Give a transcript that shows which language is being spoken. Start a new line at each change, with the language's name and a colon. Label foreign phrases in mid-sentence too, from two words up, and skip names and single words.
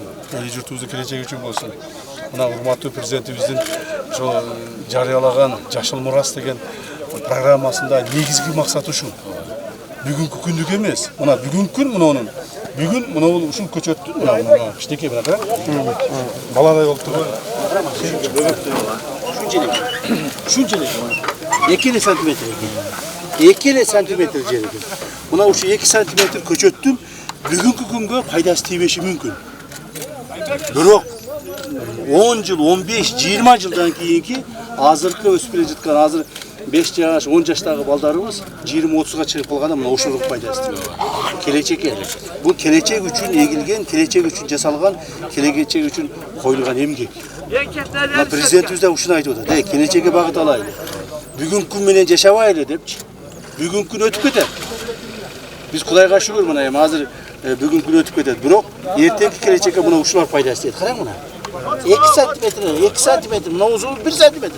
Kyrgyz: Эли журтубуздун келечеги үчүн болсун. Мына урматтуу президентибиздин ошо жарыялаган Жашыл мурас деген программасында негизги максаты ушу. Бүгүнкү күндүк эмес. Мына бүгүнкү күн мунунун. Бүгүн мына ушул көчөттүн мына кичинекей мына баладай болуп турган. Şunçelik. 2 santimetre. 2 santimetre jeri. Mına uşu 2 santimetre köçöttüm. Bugünkü күнгө пайдасы тийбеши мүмкүн. Бирок 10 жыл, 15, 20 жылдан кийинки азыркы өсүп келе жаткан азыр 5 жаш, 10 жаштагы балдарыбыз 20-30га чыгып калганда мына ушул пайдасы тийбейт. Келечекке. Бул келечек үчүн эгилген, келечек үчүн жасалган, келечек үчүн коюлган эмгек. Президентimiz de uşuna айтып атат. Келечекке багыт алайлы. Бүгүнкү күн менен жашабайлы депчи. Бүгүнкү күн өтүп кетет. Биз Кудайга шүгүр мына эми азыр бүгүнкү күн өтүп кетет. Бирок эртеңки келечекке мына ушулар пайдасы тиет. Караң мына. 2 сантиметр, мына узуну 1 сантиметр.